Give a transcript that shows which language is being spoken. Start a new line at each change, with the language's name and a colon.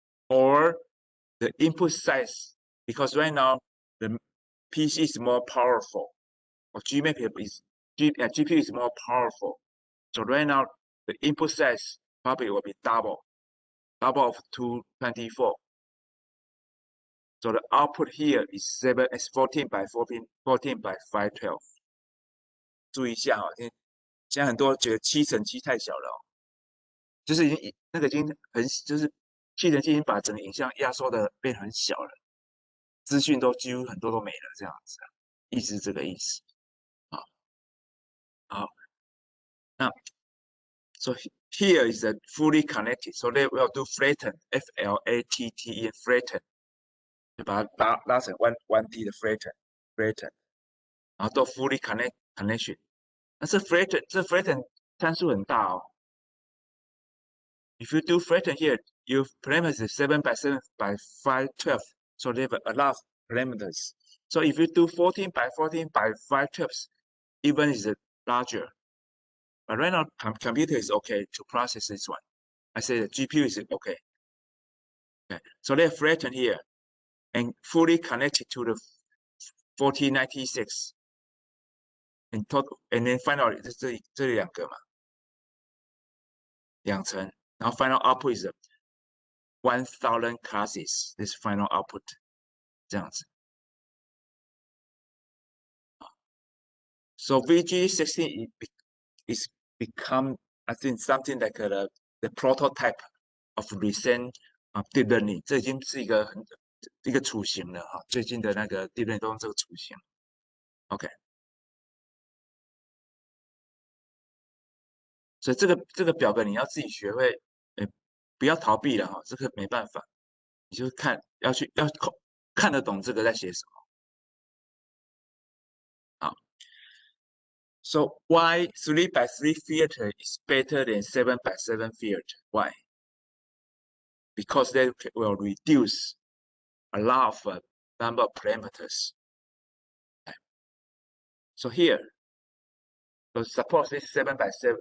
English: Or the input size, because right now the PC is more powerful, or GPU is more powerful. So right now the input size probably will be double of 224. So the output here is 14 by 14 by 512。
Chinese: 注意一下哈，现在很多觉得7:7太小了哦，就是已经那个已经就是7:7已经把整个影像压缩的变很小了，资讯都几乎很多都没了，这样子啊，意思是这个意思。好，那
English: so here is a fully connected, so they will do flatten, F-L-A-T-T-E, flatten，
Chinese: 就把它拉成 1D 的 flatten，然后都 fully connection。那这 flatten 参数很大哦。
English: If you do flatten here, your parameters is 7 by 7 by 512, so they have a lot of parameters. So if you do 14 by 14 by 512, even is larger. But right now, computer is okay to process this one. I say the GPU is okay. Okay, so they flatten here and fully connected to the 4096. And total, and then find out
Chinese: 这两个嘛，2层，然后
English: final output is 1000 classes. This final output
Chinese: 这样子。
English: So VG16 is become, I think, something like the prototype of recent deep learning.
Chinese: 这已经是一个雏形了哈，最近的那个 deep learning 都用这个雏形。 OK， 所以这个表格你要自己学会，不要逃避了哈，这个没办法，你就要看得懂这个在写什么。好。
English: So why 3 by 3 filter is better than 7 by 7 filter? Why? Because they will reduce a lot of number of parameters. So here, so suppose this is 7 by 7.